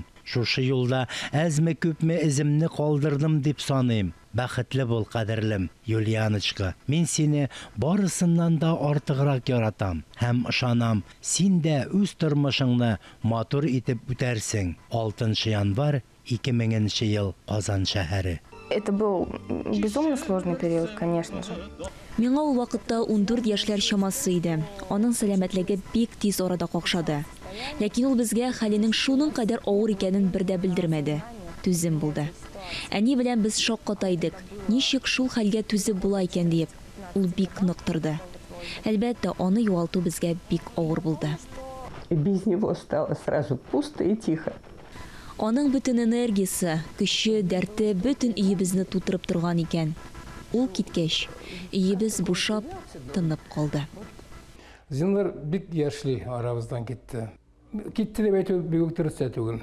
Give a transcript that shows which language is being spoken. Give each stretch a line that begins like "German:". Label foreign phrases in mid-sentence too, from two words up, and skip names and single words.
Tatar: Шушы юлда әзме күпме иземне калдырдым дип саныйм. Бәхетле бул, кадерлем, Юлианочка. Мин сине барысыннан да артыграк яратам. Һәм ышанам, син дә үз тормышыңны матур итеп үтәрсең. 6 январь 2000 ел, Казан шәһәре.
Russian: Это был безумно сложный период, конечно же.
Tatar: Миңа ул вакытта 14 яшьләр чамасы иде. Аның сәламәтлеге бик тиз арада какшады. Ләкин ул безгә хәленең шуның кадәр авыр икәнен бер дә белдермәде. Түзем булды. Әни белән без шаккатайдык. Ничек шул хәлгә түзеп була икән дип. Ул бик нык торды. Әлбәттә, аны югалту безгә бик авыр булды.
Russian: И без него стало сразу пусто и тихо.
Tatar: Аның бөтен энергиясе, көче, дәрте бөтен өебезне тутырып торган икән. Ул киткәч, өебез бушап, тынып калды. Зиннур бик яшьли арабыздан китте. Китте дип әйтү бик дөрес түгел.